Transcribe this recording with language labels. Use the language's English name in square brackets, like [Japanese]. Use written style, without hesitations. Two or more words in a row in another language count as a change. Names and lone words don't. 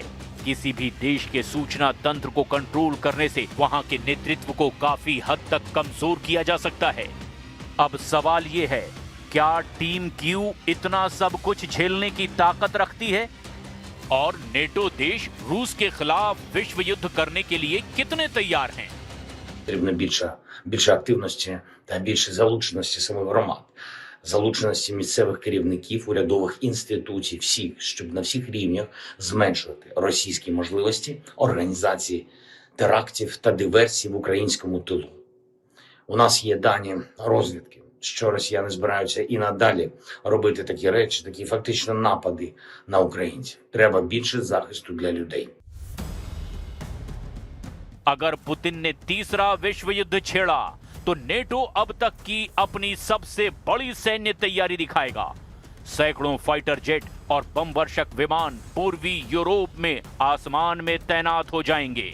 [Hindi] किसी भी देश के सूचना तंत्र को कंट्रोल करने से वहां के नेतृत्व को काफी हद तक कमजोर किया जा सकता है। अब सवाल ये है, क्या टीम क्यू इतना सब कुछ झेलने की ताकत रखती है? और नेटो देश रूस के खिलाफ विश्व युद्ध करने के लिए कितने तैयार हैं? [Ukrainian] Потрібно більше активності та більше залученості самих громад, залученості місцевих керівників, урядових інституцій, всіх, щоб на всіх рівнях зменшувати російські можливості організації терактів та диверсій в українському тилу. У нас є дані розвідки, що росіяни збираються і надалі робити такі речі, такі фактично напади на українців. Треба більше захисту для людей. [Hindi] अगर पुतिन ने तीसरा विश्व युद्ध छेड़ा तो नेटो अब तक की अपनी सबसे बड़ी सैन्य तैयारी दिखाएगा। सैकड़ों फाइटर जेट और बम वर्षक विमान पूर्वी यूरोप में आसमान में तैनात हो जाएंगे।